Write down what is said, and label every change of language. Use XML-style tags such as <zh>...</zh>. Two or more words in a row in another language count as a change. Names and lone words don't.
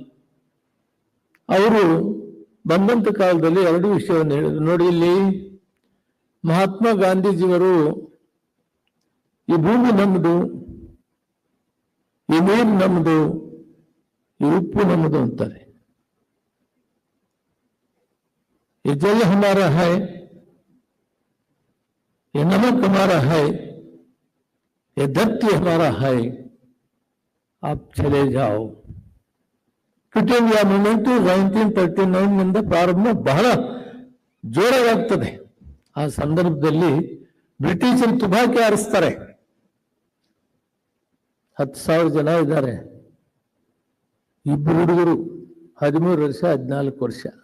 <kn>ಅವರು ಬಂದಂತ ಕಾಲದಲ್ಲಿ 2 ವಿಷಯವನ್ನು ಹೇಳಿದ್ರು. ನೋಡಿ, ಇಲ್ಲಿ ಮಹಾತ್ಮ ಗಾಂಧೀಜಿಯವರು ಈ ಭೂಮಿ ನಮ್ಮದು, ಈ ನೀರು ನಮ್ಮದು, ಈ ಉಪ್ಪು ನಮ್ಮದು ಅಂತಾರೆ.</kn> <hi>ये जल हमारा है, ये नमक हमारा है, ये धरती हमारा है, आप चले जाओ.</hi> <en>Quit India movement</en> <kn>1939 ಪ್ರಾರಂಭ ಬಹಳ ಜೋರಾಗ್ತದೆ. ಆ ಸಂದರ್ಭದಲ್ಲಿ ಬ್ರಿಟಿಷರು ತುಪಾಕಿ ಹಾರಿಸ್ತಾರೆ. 10,000 ಜನ ಇದ್ದಾರೆ. ಇಬ್ಬರು ಹುಡುಗರು 13 ವರ್ಷ 14 ವರ್ಷ.</kn>